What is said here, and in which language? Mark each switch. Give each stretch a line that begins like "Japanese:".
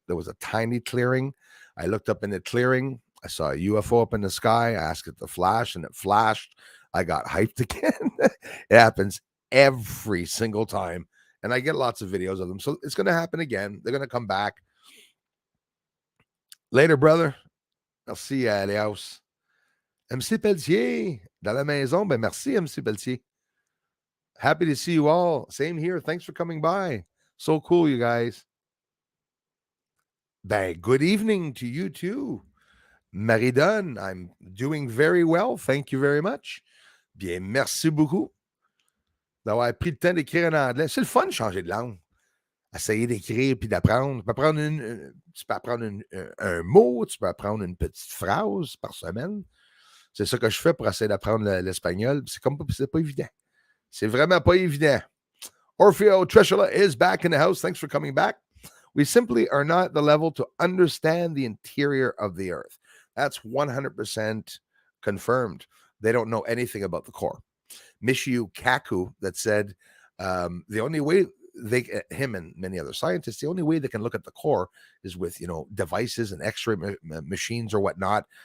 English: There was a tiny clearing. I looked up in the clearing. I saw a UFO up in the sky. I asked it to flash, and it flashed. I got hyped again. It happens every single time. And I get lots of videos of them. So it's going to happen again. They're going to come back. Later, brother. Merci, Léos.
French: MC Pelletier, dans la maison.
English: Ben, merci, MC Pelletier. Happy to see you all. Same here. Thanks for coming by. So cool, you guys. Ben, good evening to you too. Marie-Donne, I'm doing very well. Thank you very much.
French: Bien, merci beaucoup d'avoir pris le temps d'écrire en anglais. C'est le fun de changer de langue. Essayer d'écrire puis d'apprendre. Tu peux apprendre un mot, tu peux apprendre une petite phrase par semaine. C'est ça que je fais pour essayer d'apprendre l'espagnol. C'est pas évident. C'est vraiment pas évident.
English: Orfeo Treshola is back in the house. Thanks for coming back. We simply are not the level to understand the interior of the earth. That's 100% confirmed. They don't know anything about the core. Michio Kaku that said the only way him and many other scientists, the only way they can look at the core is with, devices and x-ray machines or whatnot.